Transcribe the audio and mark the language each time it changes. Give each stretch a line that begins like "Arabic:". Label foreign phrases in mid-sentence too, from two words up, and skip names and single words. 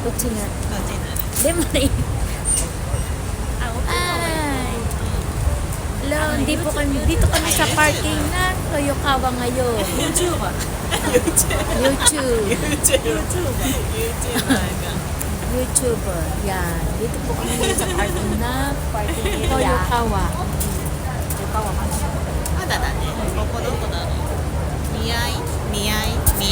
Japanese: こっちな。こっちなら。でもね。Ay!
Filipino: Hello, dito kami sa parking ng Toyokawa ngayon. YouTuber. YouTube. YouTuber が。 YouTuber. Yan. Dito po kami ngayon sa parking ng Toyokawa.
Japanese: まだだね。ここどこだろう。見合い